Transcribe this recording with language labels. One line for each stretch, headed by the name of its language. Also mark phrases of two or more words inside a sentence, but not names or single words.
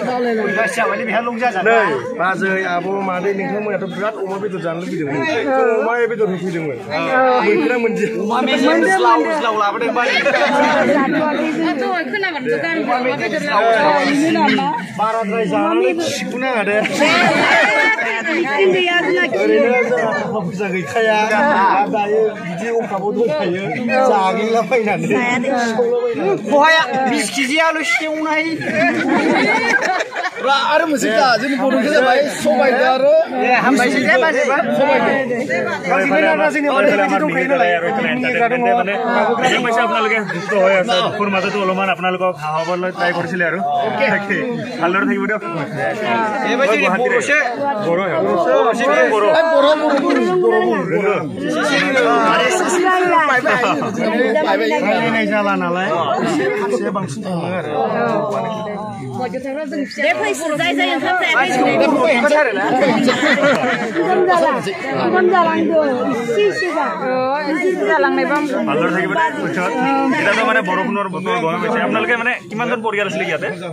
Bodo: बाजै आब' मादै नोंथांमोनाथ' बिराद अमा बेदर जानो लुबैदोंमोन अमा बेदर होफैदोंमोन मोनगोना मोनदिया बाराद्राय जानानै खिगु नाङा दे फैसा गैखाया दायो बिदि अखाबाव दंखायो जाग्लिला फैनानै बहाया 20 केजि आलु सेवनाय आरो मोनसे दा जोंनि बर'नि जाबाय सबायजों आरो हामबायसै दे बाजैबा
Assamese: আপোনালোকে সুস্থ হৈ আছে দুখৰ মাজতো অলপমান আপোনালোকক হাঁহাবলৈ ট্ৰাই কৰিছিলে আৰু ভালদৰে থাকিব দিয়ক
Bodo: जाला नालाय बांसिन थाङो आरो
Assamese: এতিয়াতো মানে বৰষুণৰ বতৰ গৰম হৈছে আপোনালোকে মানে কিমানজন পৰিয়াল আছিলে ইয়াতে